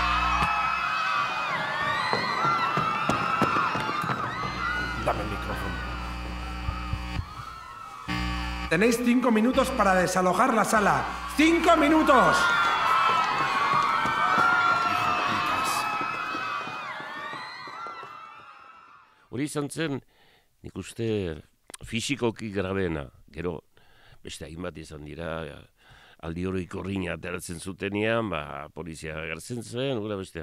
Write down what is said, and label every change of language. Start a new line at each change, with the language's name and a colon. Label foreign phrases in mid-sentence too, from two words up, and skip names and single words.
Spanish: Dame el micrófono. Tenéis 5 minutos para desalojar la sala. ¡5 minutos!
Basque: Hori izan zen, nik uste fisikoki grabeena, gero, beste hainbat izan dira, aldi hori korrina ateratzen zutenean, polizia agertzen zen, gura bestea.